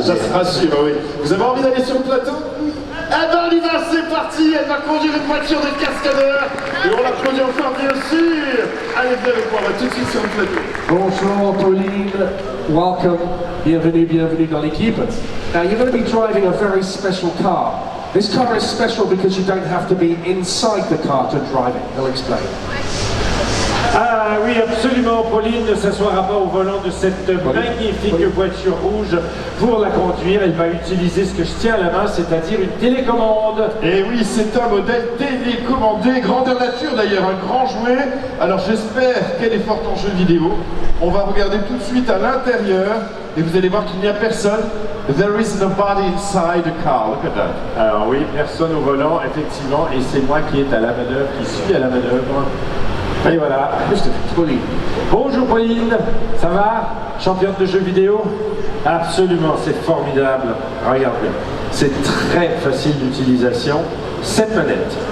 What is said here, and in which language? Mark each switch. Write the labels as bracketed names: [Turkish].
[French] se rassure, oui. Vous avez envie d'aller sur le plateau? Eh ben on y va, c'est parti. Elle va conduire une voiture de cascadeur. Et on l'applaudit encore, bien sûr. Allez, venez avec moi, on va tout de suite sur le plateau. Bonjour, Pauline. Welcome. Bienvenue, bienvenue dans l'équipe. [English] Now you're going to be driving a very special car. This car is special because you don't have to be inside the car to drive it. He'll explain. [French] Ah oui, absolument, Pauline ne s'assoira pas au volant de cette magnifique voiture rouge pour la conduire. Elle va utiliser ce que je tiens à la main, c'est-à-dire une télécommande. Et oui, c'est un modèle télécommandé, grandeur nature d'ailleurs, un grand jouet. Alors j'espère qu'elle est forte en jeu vidéo. On va regarder tout de suite à l'intérieur et vous allez voir qu'il n'y a personne. [English] There is nobody inside the car, look at that. [French] Alors oui, personne au volant, effectivement, et c'est moi qui est à la manœuvre, qui suis à la manœuvre. Et voilà, Pauline. Bonjour Pauline, ça va? Championne de jeux vidéo? Absolument, c'est formidable. Regardez, c'est très facile d'utilisation. 7 manettes.